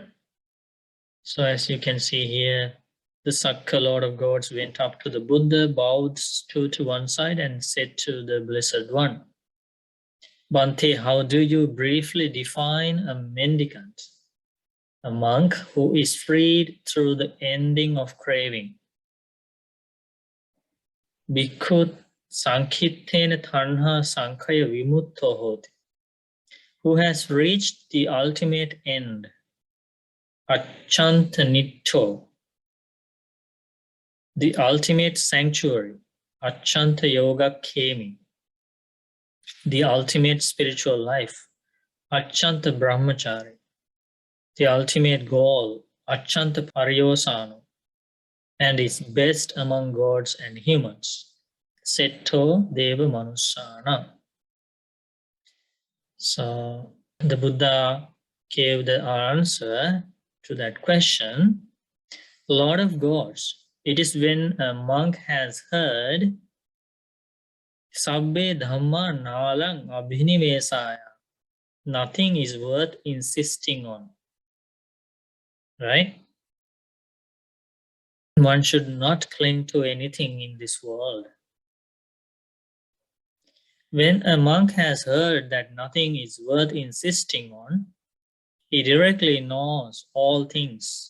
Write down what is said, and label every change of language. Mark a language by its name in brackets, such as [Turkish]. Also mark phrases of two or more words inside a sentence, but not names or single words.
[English] So as you can see here, the Sakka, Lord of Gods, went up to the Buddha, bowed to one side and said to the Blessed One, Bhante, how do you briefly define a mendicant, a monk who is freed through the ending of craving? [Pali] Bhikkhu sankhittena tanha sankhaya vimutto hoti, [English] who has reached the ultimate end, [Pali] achanta nitto, [English] the ultimate sanctuary, [Pali] achanta yoga kemi, [English] the ultimate spiritual life, [Pali] achanta brahmachari, [English] the ultimate goal, [Pali] achanta paryosano, [English] and is best among gods and humans, [Pali] setto deva manussana. [English] So the Buddha gave the answer to that question. Lord of Gods, it is when a monk has heard [Pali] Sabbe dhamma nalang abhinivesaya, [English] nothing is worth insisting on. Right? One should not cling to anything in this world. When a monk has heard that nothing is worth insisting on, he directly knows all things.